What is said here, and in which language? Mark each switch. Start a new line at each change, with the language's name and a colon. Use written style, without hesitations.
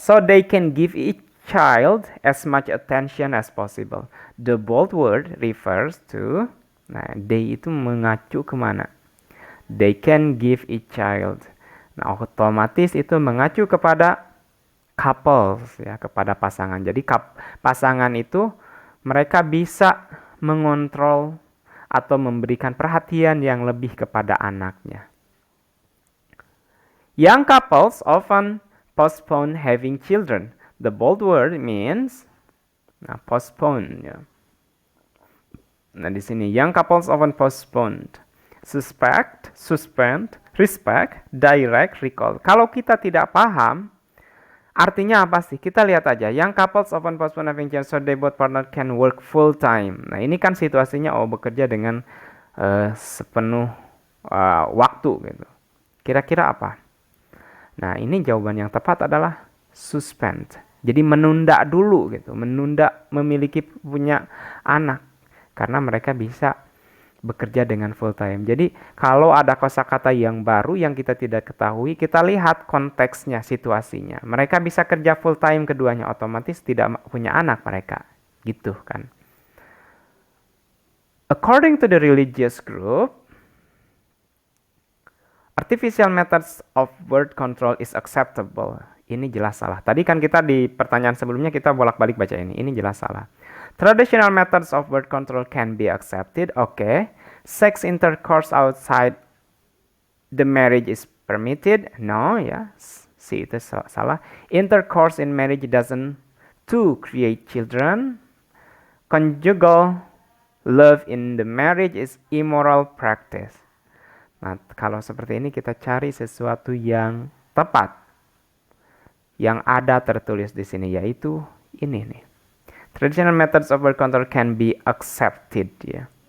English: So they can give each child as much attention as possible. The bold word refers to, nah, they
Indonesian: itu mengacu kemana?
English: They can give each child.
Indonesian: Nah, otomatis itu mengacu kepada couples ya, kepada pasangan. Jadi pasangan itu mereka bisa mengontrol atau memberikan perhatian yang lebih kepada anaknya.
English: Young couples often postpone having children. The bold word means postpone ya.
Indonesian: Nah, di sini
English: young couples often postponed. Suspend, respect, direct, recall.
Indonesian: Kalau kita tidak paham artinya apa sih? Kita lihat aja.
English: Young couples often postpone having children so they both partner can work full time.
Indonesian: Nah, ini kan situasinya bekerja dengan sepenuh waktu gitu. Kira-kira apa? Nah, ini jawaban yang tepat adalah suspend. Jadi menunda dulu gitu, menunda punya anak karena mereka bisa bekerja dengan full time. Jadi kalau ada kosakata yang baru yang kita tidak ketahui, kita lihat konteksnya, situasinya. Mereka bisa kerja full time keduanya, otomatis tidak punya anak mereka. Gitu kan.
English: According to the religious group, artificial methods of birth control is acceptable.
Indonesian: Ini jelas salah. Tadi kan kita di pertanyaan sebelumnya kita bolak-balik baca ini. Ini jelas salah.
English: Traditional methods of birth control can be accepted. Okay. Sex intercourse outside the marriage is permitted. No, ya.
Indonesian: Si itu salah.
English: Intercourse in marriage doesn't to create children. Conjugal love in the marriage is immoral practice.
Indonesian: Nah, kalau seperti ini kita cari sesuatu yang tepat. Yang ada tertulis di sini yaitu ini nih.
English: Traditional methods of birth control can be accepted ya.